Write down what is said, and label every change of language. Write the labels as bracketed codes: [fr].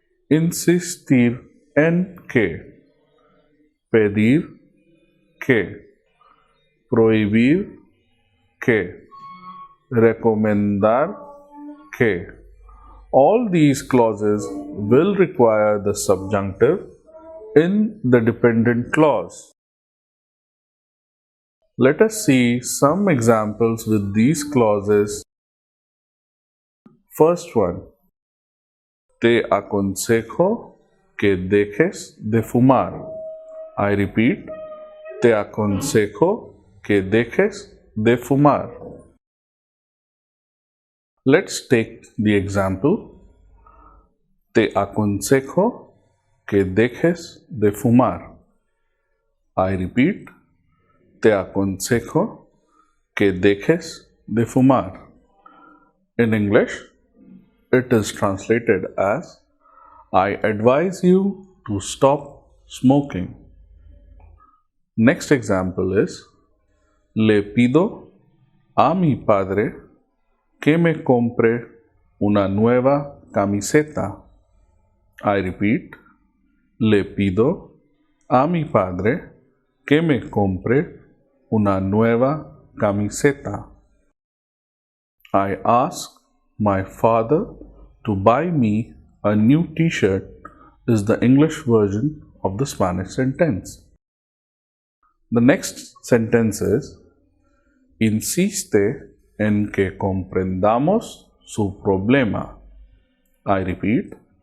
[es] insistir en que, pedir que, prohibir que, recomendar que. [en] All these clauses will require the subjunctive in the dependent clause. Let us see some examples with these clauses. First one, [es] te aconsejo que dejes de fumar. [en] I repeat, [es] te aconsejo que dejes de fumar. [en] Let's take the example. [es] Te aconsejo que dejes de fumar. [en] I repeat, [es] te aconsejo que dejes de fumar. [en] In English, it is translated as I advise you to stop smoking. Next example is [es] le pido a mi padre que me compre una nueva camiseta. [en] I repeat, [es] le pido a mi padre que me compre una nueva camiseta. [en] I ask my father to buy me a new t-shirt is the English version of the Spanish sentence. The next sentence is [es] insiste en que comprendamos su problema. [en] I repeat,